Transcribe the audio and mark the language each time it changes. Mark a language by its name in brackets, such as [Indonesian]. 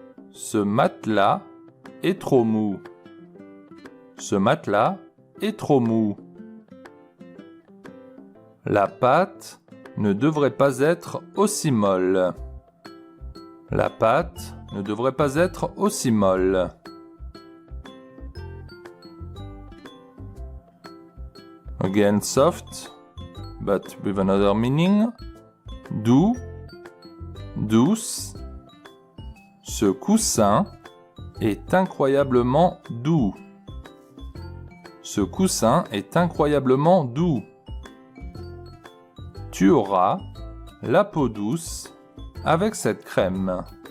[French] Ce matelas est trop mou. Ce matelas est trop mou. La pâte ne devrait pas être aussi molle. La pâte ne devrait pas être aussi molle. [English] Again soft, but with another meaning. [French] Doux, douce. Ce coussin est incroyablement doux. Ce coussin est incroyablement doux. Tu auras la peau douce avec cette crème.